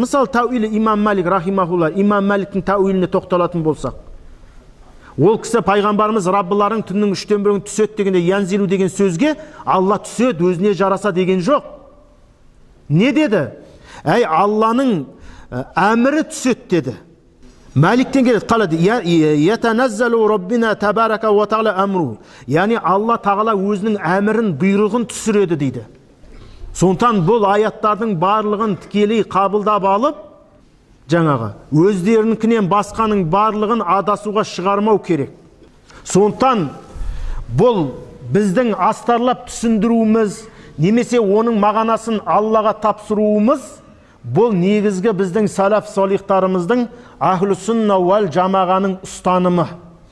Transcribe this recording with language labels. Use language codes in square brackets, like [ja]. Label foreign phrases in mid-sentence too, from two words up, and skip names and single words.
[kk] Мысалы, тәуилі имам Малик рахимахулла, имам Маликтің тәуиліне тоқталатын болсақ, ол кісі пайғамбарымыз Раббыларың түннің 3/1 түседі дегенде, янзилу деген сөзге Алла түседі, өзіне жараса деген жоқ. Не деді? Әй, Алланың әмірі түседі деді. Маликтен келеді, қалады, [ar] يتنزل ربنا تبارك وتعالى أمره. [kk] Яғни Алла тағала өзінің әмірін, бұйрығын түсіреді дейді. Сондықтан бұл аяттардың барлығын тікелей қабылдап алып, жаңағы өздерінікінен басқаның барлығын адасуға шығармау керек. Сондықтан бұл біздің астарлап түсіндіруіміз, немесе оның мағынасын Аллаға тапсыруымыз, бұл негізгі біздің салаф солихтарымыздың [ar] أهل السنة والجماعة [kk] ұстанымы.